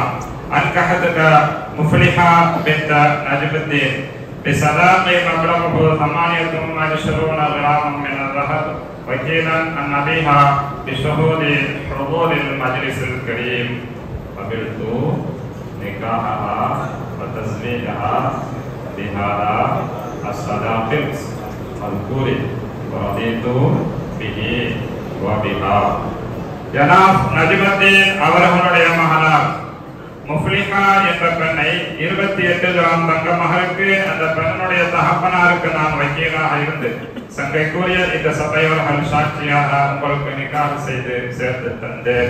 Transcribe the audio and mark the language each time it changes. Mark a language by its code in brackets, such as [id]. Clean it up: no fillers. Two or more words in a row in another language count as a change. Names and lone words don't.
[ar] أنكحتك مفلحة بنت نجم الدين بصداق مبلغه 28 غراما من الذهب وكيلا عن أبيها بشهود حضور المجلس الكريم. قبلت نكاحها وتزويجها بهذا الصداق المذكور ورضيت به وبها. [ta] ஜனாப் நஜ்முத்தீன் அவர்களுடைய மகனார் முஃப்லிஹா என்ற பெண்ணை 28 கிராம் தங்க மகருக்கு அந்த பெண்ணுடைய தகப்பனாருக்கு நான் வக்கீலாக இருந்து சங்கைக்குரிய இந்த சபையோர்கள் சாட்சியாக உங்களுக்கு நிக்காஹ் செய்து சேர்த்து தந்தேன்.